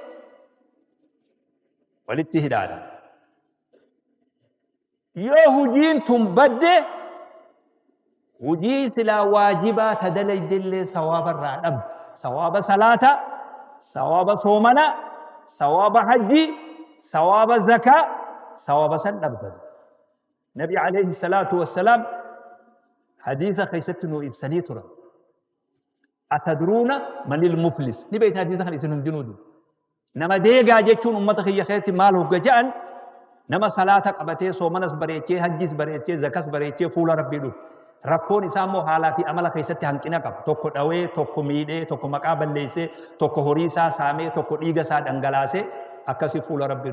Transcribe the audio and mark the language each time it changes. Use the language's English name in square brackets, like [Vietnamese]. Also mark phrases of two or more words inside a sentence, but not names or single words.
[Oromo] والاتهداد yoo hujiin tun badde hujii silaa waajibaa tadalaydellee sawaaba irraa dhabde sawaaba salaata sawaaba soomana sawaaba hajji sawaaba zakaa sawaaba san dhabde nabi [Arabic] عليه الصلاة والسلام [Oromo] hadiisa keessatti nuu ibsanii turan [Arabic] أتدرون من المفلس [Oromo] ni beeyta hadiisa kan isin hundinuudu nama deegaa jechuun ummata kiyya keessatti maal hogga ja'an nama salaata qabatee soomanas bareechee hajjis bareechee zakas bareechee fuula rabbii dhufu rakkoon isaa immoo haalaa fi amala keessatti hanqina qaba tokko dhawee tokko miidhee tokko maqaa balleessee tokko horii isaa saamee tokko dhiiga isaa dhangalaasee akkasii fuula rabbii